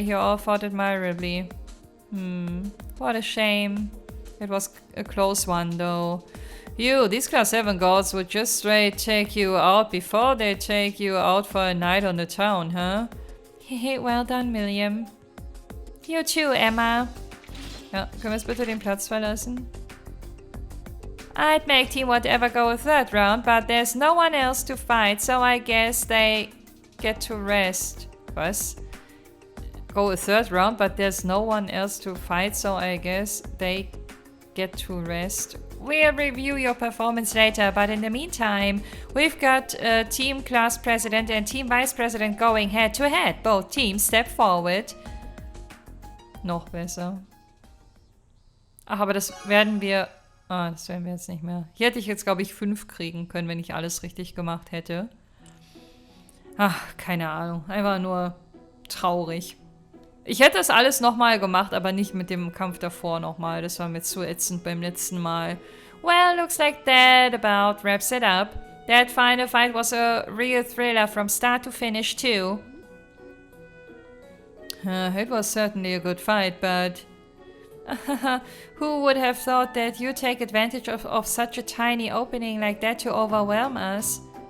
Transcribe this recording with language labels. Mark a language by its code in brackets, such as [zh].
[en] You all fought admirably. What a shame. It was a close one, though. You, these class 7 gods would just straight take you out before they take you out for a night on the town, huh? Hehe, well done, Milliam. You too, Emma. [de] Ja, können wir jetzt bitte den Platz verlassen? [en] I'd make Team Whatever go a third round, but there's no one else to fight, so I guess they get to rest. Was? Go a third round, but there's no one else to fight, so I guess they get to rest. We'll review your performance later, but in the meantime, we've got Team Class President and Team Vice President going head to head. Both teams step forward. [de] Noch besser. Ach, aber das werden wir... Ah, das werden wir jetzt nicht mehr. Hier hätte ich jetzt, glaube ich, 5 kriegen können, wenn ich alles richtig gemacht hätte. Ach, keine Ahnung. Einfach nur traurig. Ich hätte das alles nochmal gemacht, aber nicht mit dem Kampf davor nochmal. Das war mir zu ätzend beim letzten Mal. [en] Well, looks like that about wraps it up. That final fight was a real thriller from start to finish too. It was certainly a good fight, but... who would have thought that you take advantage of such a tiny opening like that to overwhelm us?